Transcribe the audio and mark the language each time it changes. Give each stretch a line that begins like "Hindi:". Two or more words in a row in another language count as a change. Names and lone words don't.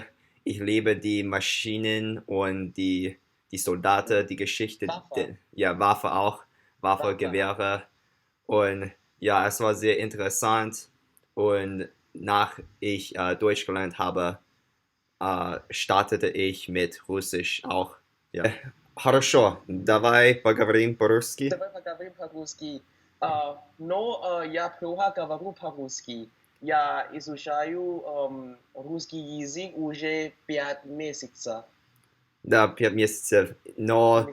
German: Ich liebe die Maschinen und die Soldaten, die Geschichte, Waffe. ja, Waffe auch, Waffe, Waffe auch. Gewehre. Und ja, es war sehr interessant. Und nach ich Deutsch gelernt habe, startете ich mit Russisch auch. Ja.
Russian: Хорошо, давай поговорим по-русски. Давай поговорим по-русски. Но я плохо говорю по-русски. Я изучаю русский язык уже 5 месяцев. Да, 5 месяцев. Но